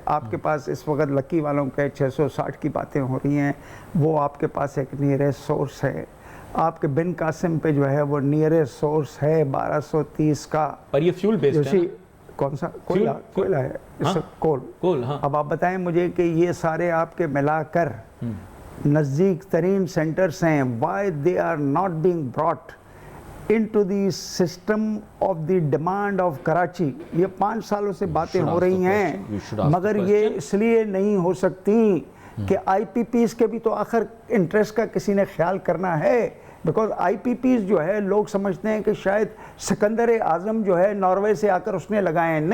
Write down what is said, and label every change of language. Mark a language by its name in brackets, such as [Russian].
[Urdu] آپ کے پاس اس وقت لکی والوں کے 660 کی باتیں ہو رہی ہیں، وہ آپ کے پاس ایک نیئرسٹ سورس ہے. آپ کے بن قاسم پہ جو ہے وہ نیئرسٹ سورس ہے 1230 کا. پر یہ فیول بیسڈ ہے. کون سا؟ کوئلہ ہے. کول. اب آپ بتائیں مجھے کہ یہ سارے آپ کے ملا کر نزدیک ترین سینٹرز ہیں. [English] why they are not being brought into the system of the demand of Karachi. [Urdu] یہ 5 سالوں سے باتیں ہو رہی ہیں مگر یہ اس لیے نہیں ہو سکتی کہ آئی پی پیز کے بھی تو آخر انٹرسٹ کا کسی نے خیال کرنا ہے. بیکاز آئی پی پیز جو ہے لوگ سمجھتے ہیں کہ شاید سکندر اعظم جو ہے ناروے سے آ کر اس نے لگائے ہیں.